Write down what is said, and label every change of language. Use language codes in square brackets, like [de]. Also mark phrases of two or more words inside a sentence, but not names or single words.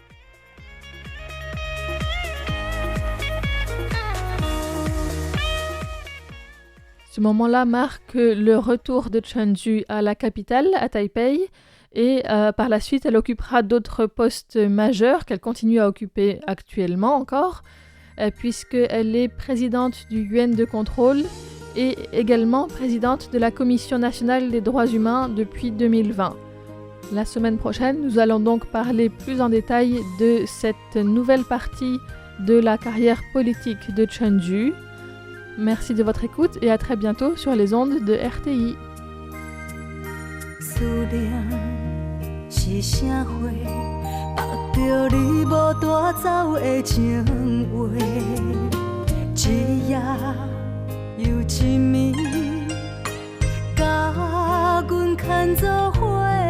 [fr] Ce moment-là marque le retour de Chunju à la capitale, à Taipei, et par la suite, elle occupera d'autres postes majeurs qu'elle continue à occuper actuellement encore, puisqu'elle est présidente du Yuan de contrôle et également présidente de la Commission nationale des droits humains depuis 2020. La semaine prochaine, nous allons donc parler plus en détail de cette nouvelle partie de la carrière politique de Chunju. Merci de votre écoute et à très bientôt sur les ondes de RTI. [nan] 思念是啥花，目着你无带走的情话，一夜又一暝，甲阮牵做伙。